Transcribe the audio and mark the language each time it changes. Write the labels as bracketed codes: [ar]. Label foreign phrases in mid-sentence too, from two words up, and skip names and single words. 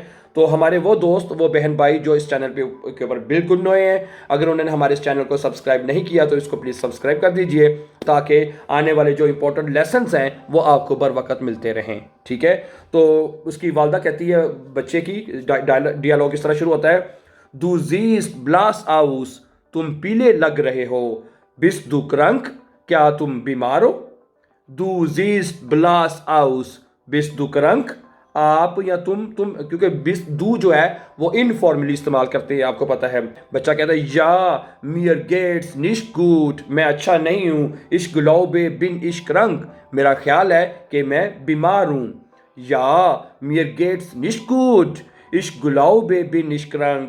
[hi] तो हमारे वो दोस्त, वो बहन भाई जो इस चैनल के ऊपर बिल्कुल नए हैं, अगर उन्होंने हमारे इस चैनल को सब्सक्राइब नहीं किया तो इसको प्लीज़ सब्सक्राइब कर दीजिए, ताकि आने वाले जो [en] important lessons [hi] हैं वो आपको बर वक्त मिलते रहें, ठीक है। तो उसकी वालदा कहती है बच्चे की, डियालॉग इस तरह शुरू होता है। [de] Du siehst blass aus, [hi] तुम पीले लग रहे हो। [de] Bist du krank, [hi] क्या तुम बीमार हो? [de] Du siehst blass aus, bist du krank, [hi] आप या तुम, क्योंकि [de] bist du [hi] जो है वो इनफॉर्मली इस्तेमाल करते हैं, आपको पता है। बच्चा कहता है [de] ja mir geht's nicht gut, [hi] मैं अच्छा नहीं हूँ। [de] ich glaube bin ich krank, [hi] मेरा ख्याल है कि मैं बीमार हूँ। [de] ja mir geht's nicht gut, ich glaube bin ich krank.